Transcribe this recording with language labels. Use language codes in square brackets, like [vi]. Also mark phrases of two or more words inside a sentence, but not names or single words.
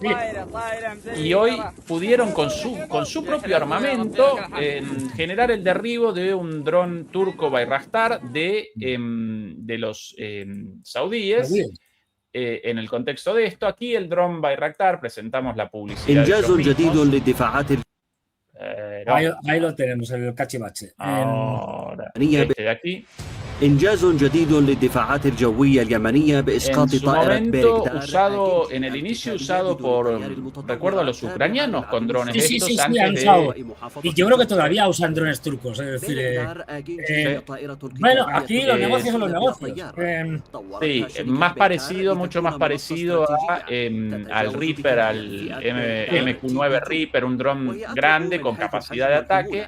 [es] Y hoy pudieron, con su propio armamento, generar el derribo de un dron turco Bayraktar de los saudíes. En el contexto de esto, aquí el dron Bayraktar, presentamos la publicidad de ellos mismos. Ahí lo tenemos, el cachivache. Ahora, este de aquí. [ar] إنجاز جديد للدفاعات الجوية اليمنية بإسقاط [es] En su [ar] طائرة [es] momento, [ar] بيركتار. [es] en el inicio usado por, recuerdo, a los ucranianos con drones de estos Sí, antes han usado. Y yo creo que todavía usan drones turcos. Es decir, bueno, aquí los negocios son los negocios. Sí, mucho más parecido al Reaper, al MQ-9 Reaper, un dron grande con capacidad de ataque.